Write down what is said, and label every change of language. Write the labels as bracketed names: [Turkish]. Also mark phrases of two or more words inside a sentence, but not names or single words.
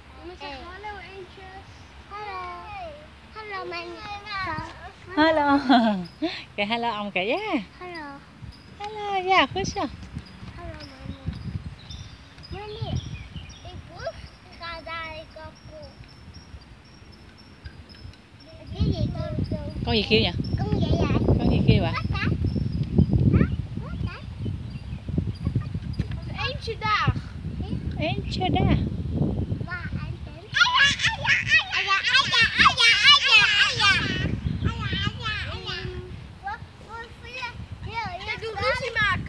[Dutch] Hallo eentjes. Hallo. Hallo mijn Hallo. Kijk, hallo Amke, ja. Hallo. Hallo, ja, goed zo. Hallo meneer. Meneer, ik hoef ga daar kapot. [Vietnamese] Con gì kêu nhỉ? Con gì vậy? Con gì kêu ạ? [Dutch] Eentje daar. Eentje daar. Ruzie maken.